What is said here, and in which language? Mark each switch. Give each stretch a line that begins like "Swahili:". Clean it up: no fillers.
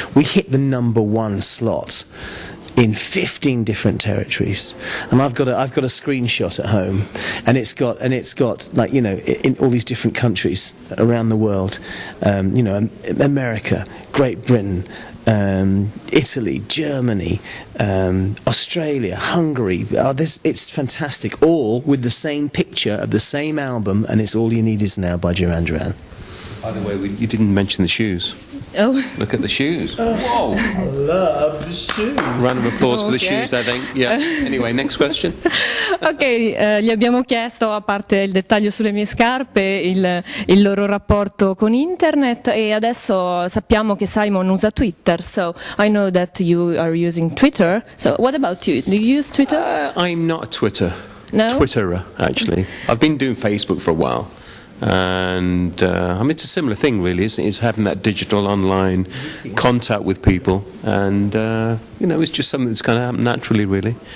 English: We hit the #1 slot in 15 different territories, and I've got a screenshot at home, and it's got like, you know, in all these different countries around the world, you know, America, Great Britain, Italy, Germany, Australia, Hungary. It's fantastic, all with the same picture of the same album, and it's All You Need Is Now by Duran Duran. By the way, you didn't mention the shoes. Oh. Look at the shoes. Whoa. I love the shoes. Round of applause for the shoes, I think. Yeah. Anyway, next question.
Italian: Ok, gli abbiamo chiesto, a parte il dettaglio sulle mie scarpe, il loro rapporto con internet, e adesso sappiamo che Simon usa Twitter,
English: so I know that you are using Twitter. So what about you? Do you use Twitter? I'm not a Twitterer, actually. I've been doing Facebook for a while. And I mean, it's a similar thing, really, isn't it? It's having that digital online contact with people, and you know, it's just something that's kind of happened naturally, really.